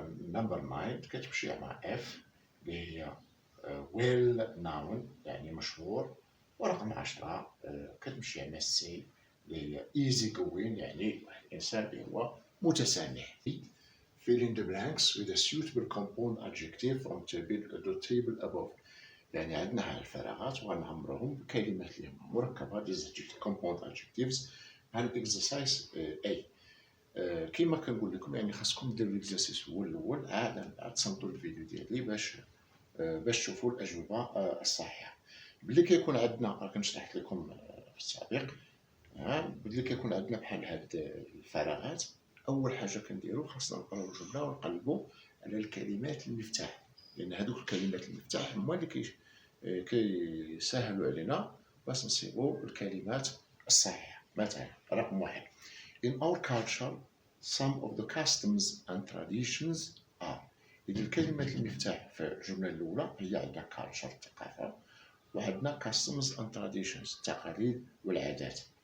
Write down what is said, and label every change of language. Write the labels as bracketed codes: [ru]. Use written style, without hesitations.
[ar] نمبر 9 كتمشي مع F اللي هي [en] well known [ar] يعني مشهور. ورقم 10 كتمشي مع C اللي هي [en] easy going، [ar] يعني واحد الإنسان اللي هو متسامح. [en] Fill in the blanks with a suitable compound adjective from the table above. [ar] يعني عندنا الفراغات وغنعمروهم بكلمات اللي هما مركبة [en] compound adjectives [ar] على الاكسرسايز A. كما كنقول لكم يعني خاصكم ديروا الاكسرسايز هو الاول، عاد تصنتوا الفيديو ديالي باش تشوفوا الاجوبه الصحيحه. باللي كيكون عندنا كنت شرحت لكم في السابق، باللي كيكون عندنا بحال هاد الفراغات، اول حاجه كنديروا خاصنا نقراو الجمله ونقلبوا على الكلمات المفتاح، لان هذوك الكلمات المفتاح هما اللي كيسهلوا علينا باش نصيبوا الكلمات الصحيحه. مثلا رقم 1 [en] In our culture some of the customs and traditions are. [ar] إذا الكلمات المفتاح في الجملة الأولى هي عندنا culture الثقافة، وعندنا [en] customs and traditions [ar] التقاليد والعادات.